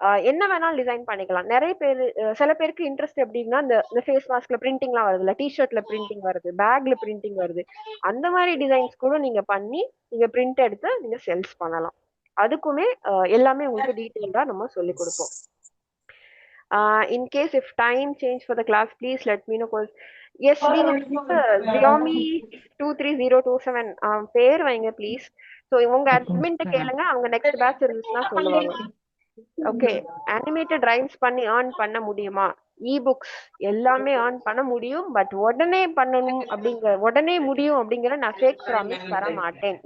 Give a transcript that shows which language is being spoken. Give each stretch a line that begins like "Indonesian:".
Tamil: என்ன வேணாலும் டிசைன் பண்ணிக்கலாம். நிறைய பேர் சில பேருக்கு இன்ட்ரெஸ்ட் எப்படின்னா இந்த ஃபேஸ் மாஸ்க்ல பிரிண்டிங்லாம் வருதுல்ல, டிஷர்ட்ல பிரிண்டிங் வருது, பேக்ல பிரிண்டிங் வருது, அந்த மாதிரி டிசைன்ஸ் கூட நீங்க பண்ணி நீங்க பிரிண்ட் எடுத்து நீங்க சேல்ஸ் பண்ணலாம். அதுக்குமே எல்லாமே உங்களுக்கு டீட்டெயிலா நம்ம சொல்லி கொடுப்போம்.
English: In case if time change for the class, please let me know.
Tamil: Yes, நீங்க Xiaomi 23027 பேர் வைங்க ப்ளீஸ். ஸோ உங்க அட்மின்ட்ட கேளுங்க, அவங்க நெக்ஸ்ட் பேட்ச் இருந்துச்சுன்னா சொல்லுவாங்க. ஓகே, அனிமேட்டட் ரைம்ஸ் பண்ணி ஏர்ன் பண்ண முடியுமா? இபுக்ஸ் எல்லாமே ஏர்ன் பண்ண முடியும், பட் உடனே பண்ணணும் உடனே முடியும் அப்படிங்கிற நான் ஃபேக் ப்ராமிஸ் தர மாட்டேன்.